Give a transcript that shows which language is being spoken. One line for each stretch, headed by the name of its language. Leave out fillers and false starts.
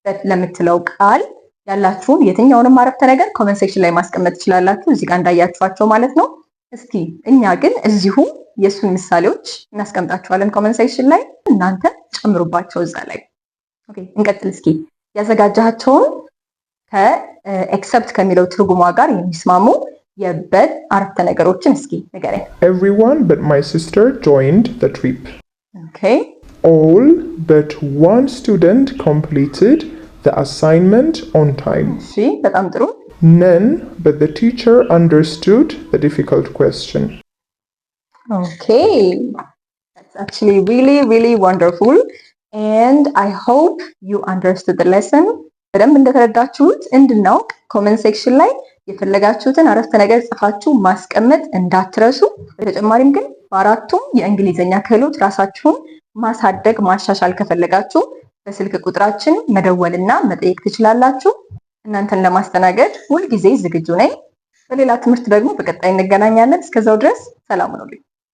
Amharic: ለምትለው ቃል ያላችሁን የትኛውንም አረፍተ ነገር ኮሜንት ሴክሽን ላይ ማስቀመጥ ትችላላችሁ፣ እዚህ ጋር እንዳያችኋቸው ማለት ነው። እስኪ እኛ ግን እዚሁ የእሱን ምሳሌዎች እናስቀምጣችኋለን ኮሜንት ሴክሽን ላይ፣ እናንተ ጨምሩባቸው እዛ ላይ። ኦኬ፣ እንቀጥል። እስኪ ያዘጋጃቸውን ከኤክሰፕት ከሚለው ትርጉሟ ጋር የሚስማሙ የበት አረፍተ ነገሮችን እስኪ ንገረኝ።
English: Everyone but my sister joined the trip. Okay. All but one student completed the assignment on time.
Amharic: እሺ፣ በጣም ጥሩ።
English: None but the teacher understood the difficult question. Okay, that's actually really, really wonderful. And I hope you understood the lesson.
Amharic: በደንብ እንደተረዳችሁት እንድናውቅ ኮመንት ሴክሽን ላይ የፈለጋችሁትን አረፍተ ነገር ጽፋችሁ ማስቀመጥ እንዳትረሱ። በተጨማሪም ግን በአራቱም የእንግሊዝኛ ክህሎት ራሳችሁን ማሳደግ ማሻሻል ከፈለጋችሁ በስልክ ቁጥራችን መደወልና መጠየቅ ትችላላችሁ። እናንተን ለማስተናገድ ሁልጊዜ ዝግጁ ነኝ። በሌላ ትምህርት ደግሞ በቀጣይ እንገናኛለን። እስከዛው ድረስ ሰላም ሁኑልኝ።